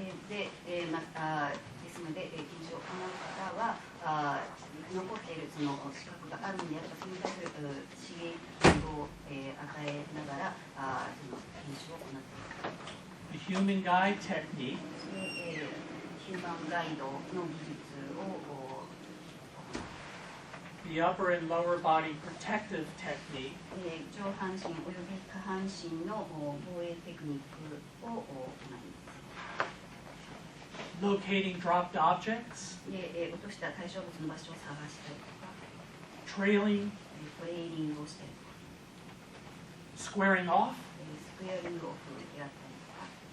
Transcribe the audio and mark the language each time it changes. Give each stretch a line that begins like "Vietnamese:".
Japanese: で、またですので、研修を行う方は残っているその資格があるのであれば、それに対する刺激を与えながらその研修を行っていく。
English: the human guide technique,
Japanese: ヒューマンガイドの技術を行う。
English: the upper and lower body protective technique,
Japanese: 上半身および下半身の防衛テクニックを行います。
English: locating dropped objects,
Japanese: で、落とした対象物の場所を探したりとか、
English: trailing,
Japanese: トレーニングをしたりとか、
English: squaring off,
Japanese: スクエアリングオフであったりとか、